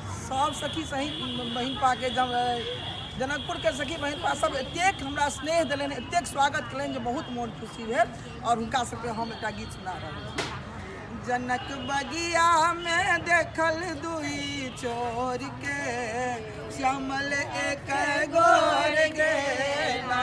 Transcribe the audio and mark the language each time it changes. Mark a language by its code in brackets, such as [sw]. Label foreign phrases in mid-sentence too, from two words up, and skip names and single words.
[mai] सब सखी सही बहन पा के जनकपुर के सखी बहन पा सब एतेक हमरा स्नेह दिलनि, एतेक स्वागत कयलनि जे बहुत मोन खुशी भेल। और हुनका सबके हम एकटा गीत सुना रहल छी। जनक बगिया में देखल दुई चोर के, श्यामल एक गोर गे ना।